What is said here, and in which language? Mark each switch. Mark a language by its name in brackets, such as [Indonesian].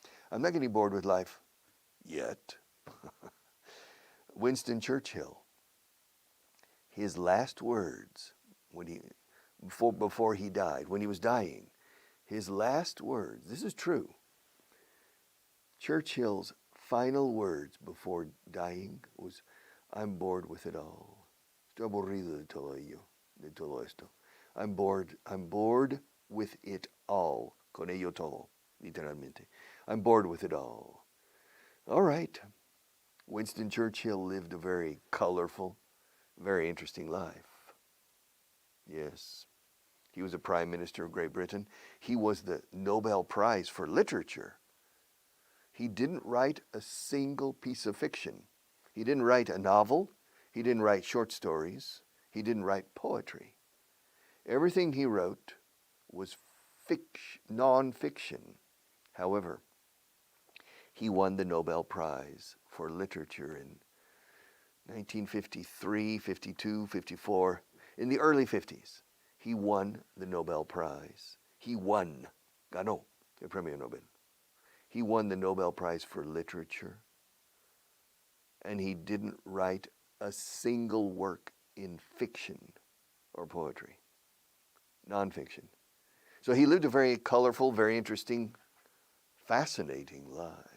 [English] I'm not getting bored with life yet. Winston Churchill, his last words before he died, when he was dying, his last words, this is true. Churchill's final words before dying was, I'm bored with it all. [Spanish] Estoy aburrido de todo ello, de todo esto. [English] I'm bored with it all. [Spanish] Con ello todo, literalmente. [English] I'm bored with it all. All right. Winston Churchill lived a very colorful, very interesting life. Yes. He was a Prime Minister of Great Britain. He was the Nobel Prize for Literature. He didn't write a single piece of fiction. He didn't write a novel. He didn't write short stories. He didn't write poetry. Everything he wrote was non-fiction. However, he won the Nobel Prize for Literature in 1953, 52, 54. In the early 50s, he won the Nobel Prize. He won, [Spanish] ganó el premio Nobel. [English] He won the Nobel Prize for Literature, and he didn't write a single work in fiction or poetry, nonfiction. So he lived a very colorful, very interesting, fascinating life.